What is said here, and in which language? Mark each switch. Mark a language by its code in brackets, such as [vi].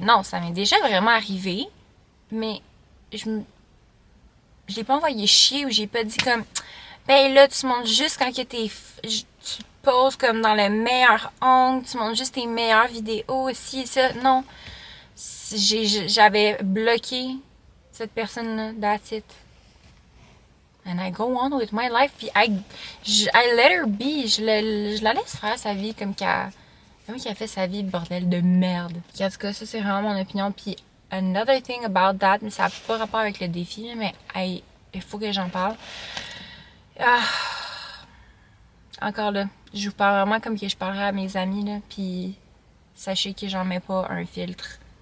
[fr] Non, ça m'est déjà vraiment arrivé, mais je l'ai pas envoyé chier ou j'ai pas dit comme, ben là, tu montres juste quand que tu poses comme dans le meilleur angle, tu montres juste tes meilleures vidéos, aussi, ça. Non. J'avais bloqué cette personne-là, [en] that's it. And I go on with my life, puis I let her be. [fr] Je la laisse faire sa vie comme qu'elle a fait sa vie, bordel de merde. En tout cas, ça, c'est vraiment mon opinion. Puis, [en] another thing about that, [fr] mais ça n'a pas rapport avec le défi, mais il faut que j'en parle. Encore là, je vous parle vraiment comme que je parlerais à mes amis, là, puis sachez que j'en mets pas un filtre.